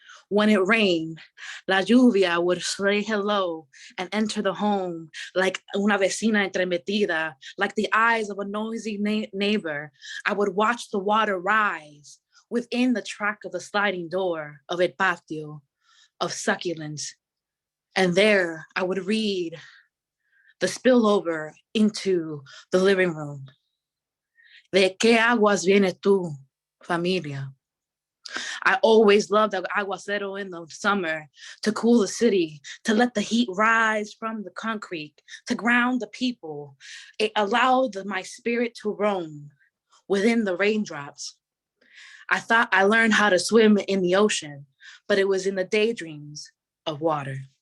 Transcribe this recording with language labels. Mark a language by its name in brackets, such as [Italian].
[English] When it rained, [Spanish] la lluvia [English] would say hello and enter the home like [Spanish] una vecina entremetida, [English] like the eyes of a noisy neighbor. I would watch the water rise within the track of the sliding door of El Patio of succulents. And there I would read the spillover into the living room. [Spanish] ¿De qué aguas vienes tú, familia? [English] I always loved the aguacero in the summer to cool the city, to let the heat rise from the concrete, to ground the people. It allowed my spirit to roam within the raindrops. I thought I learned how to swim in the ocean, but it was in the daydreams of water.